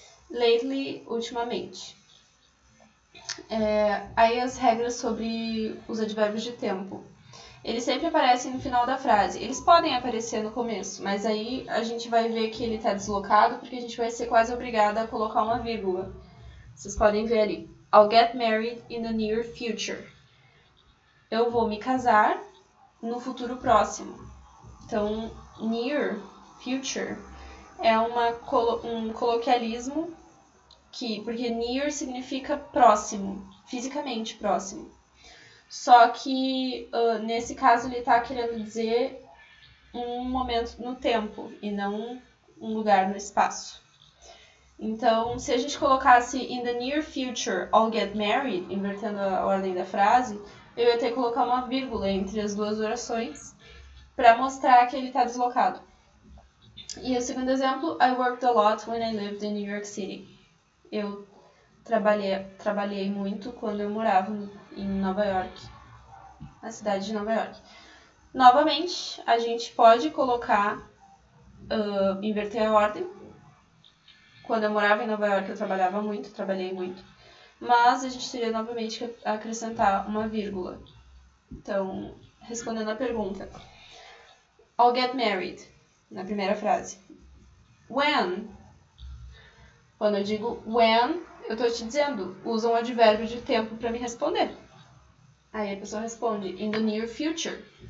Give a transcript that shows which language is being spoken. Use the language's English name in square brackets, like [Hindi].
[Portuguese] Lately, ultimamente. Aí as regras sobre os advérbios de tempo. Eles sempre aparecem no final da frase. Eles podem aparecer no começo, mas aí a gente vai ver que ele está deslocado porque a gente vai ser quase obrigada a colocar uma vírgula. Vocês podem ver ali. [English] I'll get married in the near future. [Portuguese] Eu vou me casar no futuro próximo. Então, near future é um coloquialismo porque near significa próximo, fisicamente próximo. Só que, nesse caso, ele está querendo dizer um momento no tempo e não um lugar no espaço. Então, se a gente colocasse [English] in the near future, I'll get married, [Portuguese] invertendo a ordem da frase, eu ia ter que colocar uma vírgula entre as duas orações para mostrar que ele está deslocado. E o segundo exemplo, [English] I worked a lot when I lived in New York City. [Portuguese] Eu trabalhei muito quando eu morava em Nova York, na cidade de Nova York. Novamente, a gente pode colocar, inverter a ordem. Quando eu morava em Nova York, eu trabalhei muito. Mas a gente teria novamente que acrescentar uma vírgula. Então, respondendo a pergunta. [English] I'll get married, [Portuguese] na primeira frase. When? Quando eu digo when, eu tô te dizendo, usa um advérbio de tempo para me responder. Aí a pessoa responde, [English] in the near future.